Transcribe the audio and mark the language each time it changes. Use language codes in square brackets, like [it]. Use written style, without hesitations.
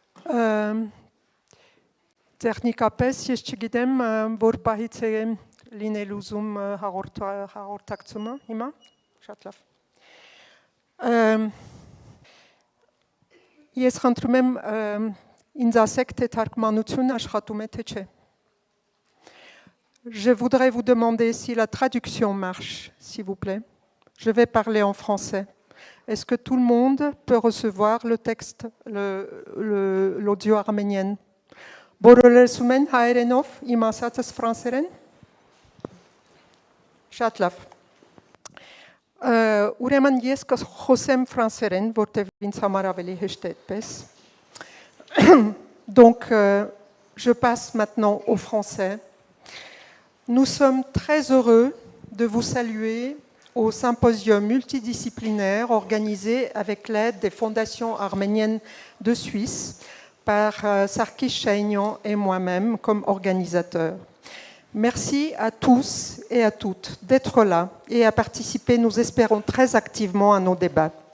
[hy] Տեխնիկապես ես չգիտեմ, որ պահից է լինել ուզում հաղորդակցումը հիմա, շատ լավ։ Ես խնդրում եմ ինձ ասեք, թե թարգմանություն աշխատում է, թե չէ։ [fr] Je voudrais vous demander si la traduction marche, s'il vous plaît. Je vais parler en français. Est-ce que tout le monde peut recevoir le texte, l'audio arménienne? [hy] Բոլորը հայերենով, իմ ասածս ֆրանսերեն։ Շատ լավ։ Ուրեմն ես կխոսեմ ֆրանսերեն, որտեղ ինձ համար ավելի հեշտ է այդպես։ [fr] Donc, je passe maintenant au français. Nous sommes très heureux de vous saluer au symposium multidisciplinaire organisé avec l'aide des fondations arméniennes de Suisse par Sarkis Shahinyan et moi-même comme organisateurs. Merci à tous et à toutes d'être là et à participer, nous espérons, très activement à nos débats.